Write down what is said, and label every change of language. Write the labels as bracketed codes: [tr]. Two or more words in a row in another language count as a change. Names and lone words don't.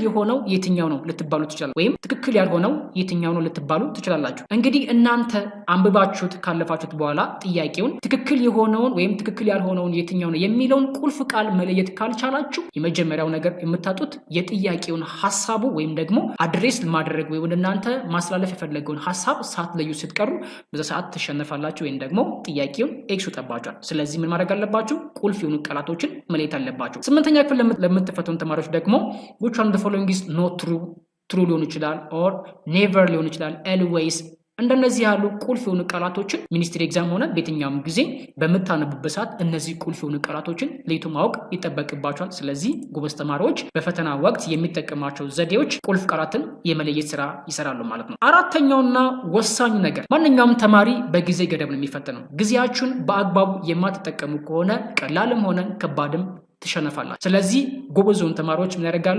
[am] የሆነው የትኛው ነው ልትባሉ ትችላላችሁ፣ ወይም ትክክል ያልሆነው የትኛው ነው ልትባሉ ትችላላችሁ። እንግዲህ እናንተ አንብባችሁት ካለፋችሁት በኋላ ጥያቄውን ትክክል የሆነውን ወይም ትክክል ያልሆነውን የትኛው ነው የሚለውን ቁልፍ ቃል መለየት ካልቻላችሁ የመጀመሪያው ነገር የምታጡት የጥያቄውን ሐሳቡ ወይም ደግሞ አድሬስ ማድረግ ወይ ወደ እናንተ ማስተላለፍ የፈለገውን ሐሳብ ሳትለዩ ስትቀሩ በዛ ሰዓት ትሸነፋላችሁ ወይም ደግሞ ጥያቄውን ኤክስ ጠባችኋል። ስለዚህ ምን ማድረግ አለባችሁ? ቁልፍ የሆኑ ቃላቶችን መለየት አለባችሁ። 8ኛ ክፍል ለምትፈተኑ ተማሪዎች ደግሞ [en] which one of the following is not true [am] ሊሆን ይችላል [en] or never [am] ሊሆን ይችላል always እንደነዚህ ያሉ ቁልፍ የሆኑ ቃላቶችን [en] ministry exam [am] ሆነ በየትኛውም ጊዜ በመታነቡበት ሰዓት እነዚህ ቁልፍ የሆኑ ቃላቶችን ለይቶ ማወቅ ይጠበቅባቸዋል። ስለዚህ ጎበዝ ተማሪዎች በፈተና ወቅት የሚጠቀማቸው ዘዴዎች ቁልፍ ቃላትን የመለየት ስራ ይሰራሉ ማለት ነው። አራተኛውና ወሳኙ ነገር ማንኛውም ተማሪ በጊዜ ገደብ ነው የሚፈተነው። ጊዜያችሁን በአግባቡ የማትጠቀሙ ከሆነ ቀላልም ሆነ ከባድም ትሸነፋላችሁ። ስለዚህ ጎበዞን ተማሪዎች ምን ያደርጋሉ?